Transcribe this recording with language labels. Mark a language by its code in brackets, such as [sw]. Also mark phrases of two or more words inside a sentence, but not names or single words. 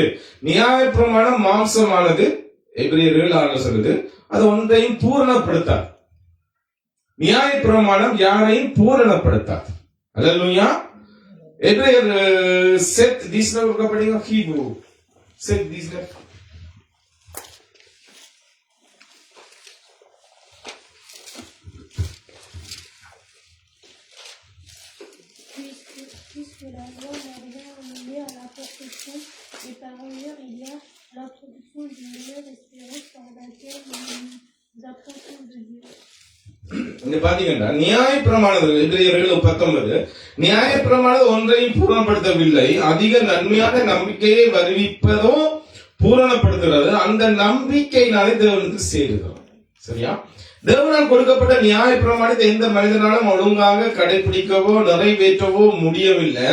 [ta] நியாய பிரமாணம் மாம்சமானது, எபிரேயர் 7:6 சொல்லுது, அது ஒன்றையும் பூரணப்படுத்தாது. நியாய பிரமாணம் யாரையும் பூரணப்படுத்தாது. அல்லேலூயா. எபிரேயர் செட் தீஸ்ல கொடுக்கப்பட்டீங்க, ஹீப்ரு செட் தீஸ்ல [fr] puisque la loi n'a rien amené à la perfection, et par ailleurs il y a l'introduction d'une meilleure espérance par laquelle nous approchons de Dieu. [ta] இங்க பாத்தீங்கன்னா நியாய பிரமாணம் எபிரேயர் 7:19 நியாய பிரமாணம் ஒன்றையும் பூரணப்படுத்தவில்லை, அதிக நன்மையான நம்பிக்கையை வருவிப்பதோ பூரணப்படுத்துகிறது, அந்த நம்பிக்கையினாலே தேவனுக்கு சேருகிறோம். சரியா? தேவனால் கொடுக்கப்பட்ட நியாய பிரமாணத்தை எந்த மனிதனாலும் ஒழுங்காக கடைபிடிக்கவோ நிறைவேற்றவோ முடியவில்லை.